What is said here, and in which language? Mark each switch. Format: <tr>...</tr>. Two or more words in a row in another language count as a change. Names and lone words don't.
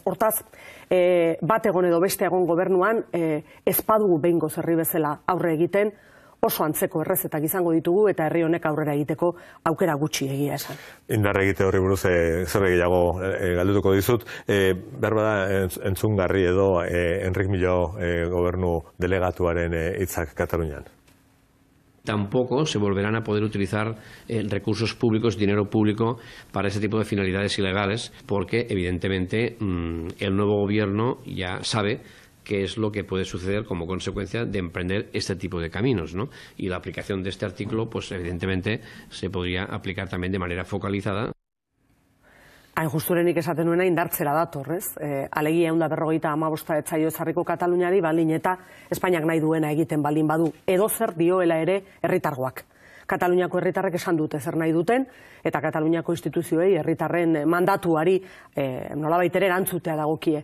<eu>Hortaz, bat egon edo beste egon gobernuan, ez badugu behingo zerri bezala aurre egiten, oso antzeko errezetak izango ditugu eta herri honek aurrera egiteko aukera gutxi egia esan. Indarra egite horri buruz zer gehiago galdutuko dizut. Behar bada entzungarri edo Enric Millo gobernu delegatuaren hitzak Katalunian.</eu> <es>Tampoco se volverán a poder utilizar recursos públicos, dinero público, para ese tipo de finalidades ilegales, porque evidentemente el nuevo gobierno ya sabe qué es lo que puede suceder como consecuencia de emprender este tipo de caminos, ¿no? Y la aplicación de este artículo, pues evidentemente se podría aplicar también de manera focalizada.</es> <eu>Hain justurenik esaten nuena indartzera dator, ez? Alegia 155 etzaio ezarriko Kataluniari, baldin eta Espainiak nahi duena egiten baldin badu. Edo zer dioela ere herritargoak. Kataluniako herritarrek esan dute zer nahi duten, eta Kataluniako instituzioei herritarren mandatuari nolabait ere erantzutea dagokie.</eu>